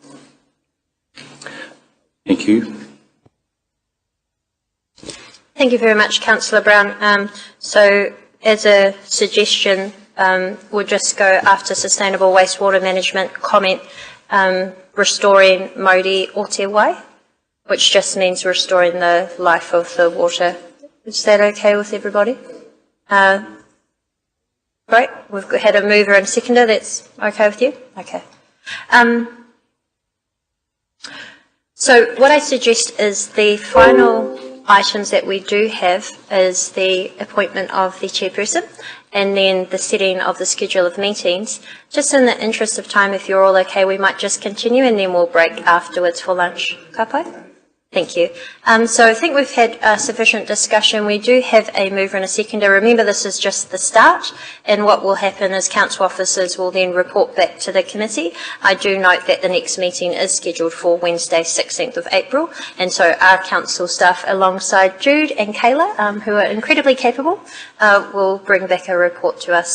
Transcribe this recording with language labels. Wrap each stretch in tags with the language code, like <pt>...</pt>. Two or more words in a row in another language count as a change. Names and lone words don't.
<en>Thank you. Thank you very much, Councillor Brown. So as a suggestion, we'll just go after sustainable wastewater management comment, restoring</en> <mi>mauri o te wai,</mi> <en>which just means restoring the life of the water. Is that okay with everybody? Great. We've had a mover and seconder. That's okay with you? Okay. So what I suggest is the final items that we do have is the appointment of the chairperson and then the setting of the schedule of meetings. Just in the interest of time, if you're all okay, we might just continue and then we'll break afterwards for lunch.</en> <mi>Ka pai?</mi> <en>Thank you. So I think we've had sufficient discussion. We do have a mover and a seconder. Remember, this is just the start, and what will happen is council officers will then report back to the committee. I do note that the next meeting is scheduled for Wednesday, 16th of April, and so our council staff, alongside Jude and Kayla, who are incredibly capable, will bring back a report to us.</en>